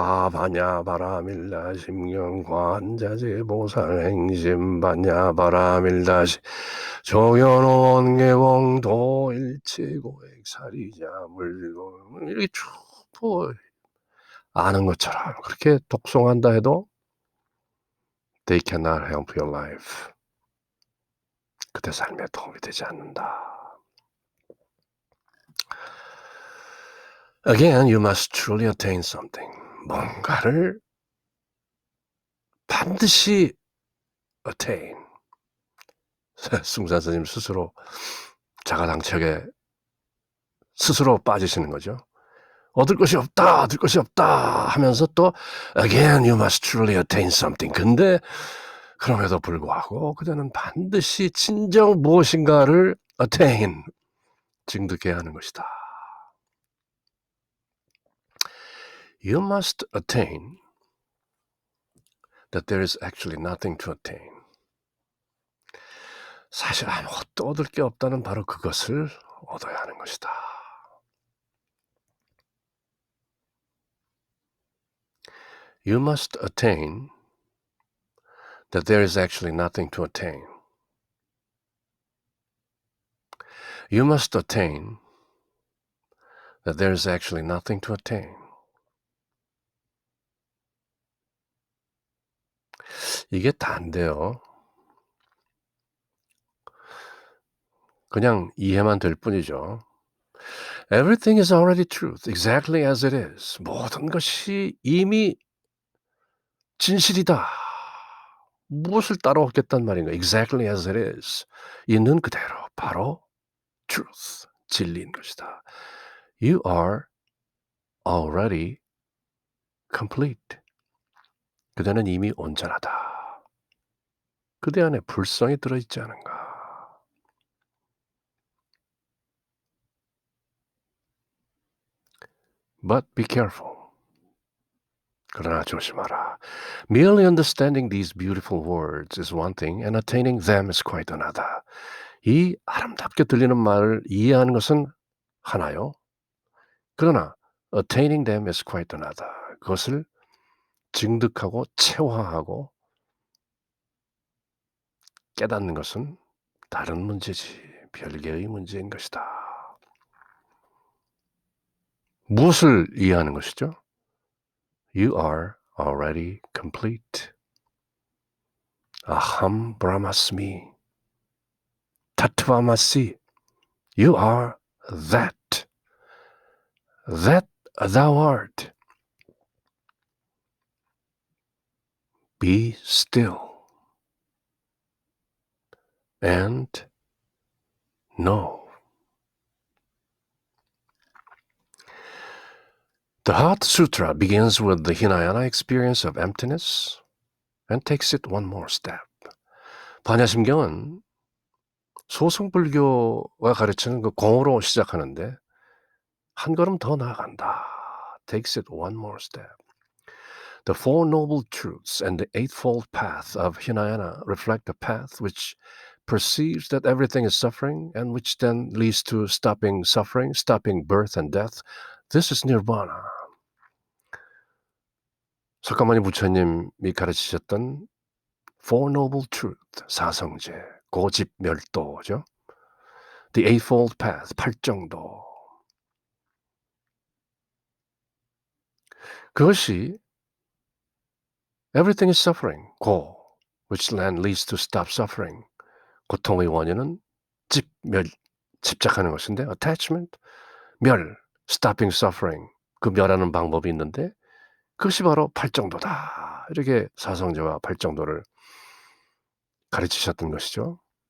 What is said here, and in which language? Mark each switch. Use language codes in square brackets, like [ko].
[ko] 바냐 바라밀다 심경관자재 보살행심 바냐 바라밀다시 조견원계공도 일체고액사리자 물고 이렇게 쭉 뭐 아는 것처럼 그렇게 독송한다 해도 [en] they cannot help your life. [ko] 그대 삶에 도움이 되지 않는다. [en] Again, you must truly attain something. [ko] 뭔가를 반드시 attain. 승산 스님 스스로 자가당착에 스스로 빠지시는 거죠. 얻을 것이 없다, 얻을 것이 없다 하면서 또 [en] again, you must truly attain something. [ko] 근데 그럼에도 불구하고 그대는 반드시 진정 무엇인가를 attain, 증득해야 하는 것이다. [en] You must attain that there is actually nothing to attain. [ko] 사실 아무것도 얻을 게 없다는 바로 그것을 얻어야 하는 것이다. [en] You must attain that there is actually nothing to attain. You must attain that there is actually nothing to attain. [ko] 이게 다인데요. 그냥 이해만 될 뿐이죠. [en] Everything is already truth, exactly as it is. [ko] 모든 것이 이미 진실이다. 무엇을 따라오겠단 말인가? [en] Exactly as it is. [ko] 있는 그대로 바로 truth, 진리인 것이다. [en] You are already complete. [ko] 그대는 이미 온전하다. 그대 안에 불성이 들어있지 않은가? [en] But be careful. [ko] 그러나 조심하라. [en] Merely understanding these beautiful words is one thing, and attaining them is quite another. [ko] 이 아름답게 들리는 말을 이해하는 것은 하나요. 그러나 attaining them is quite another. 그것을 증득하고 체화하고 깨닫는 것은 다른 문제지. 별개의 문제인 것이다. 무엇을 이해하는 것이죠? [en] You are already complete. [sa] Aham brahmasmi. Tattvamasi. [en] You are that. That thou art. Be still and know. The Heart Sutra begins with the Hinayana experience of emptiness and takes it one more step. [ko] 반야심경은 소승불교가 가르치는 그 공으로 시작하는데 한 걸음 더 나아간다. [en] Takes it one more step. The Four Noble Truths and the Eightfold Path of Hinayana reflect a path which perceives that everything is suffering and which then leads to stopping suffering, stopping birth and death. This is nirvana. [ko] 석가모니 부처님이 가르치셨던 Four Noble Truths, 사성제, 고집멸도죠. [en] The Eightfold Path, 팔정도. 그것이 Everything is suffering, 고, which then leads to stop suffering. [ko] 고통의 원인은 집착하는 것인데 attachment, 멸, stopping suffering. 그 멸하는 방법이 있는데 그것이 바로 팔정도다. 이렇게 사성제와 팔정도를 가르치셨던 것이죠.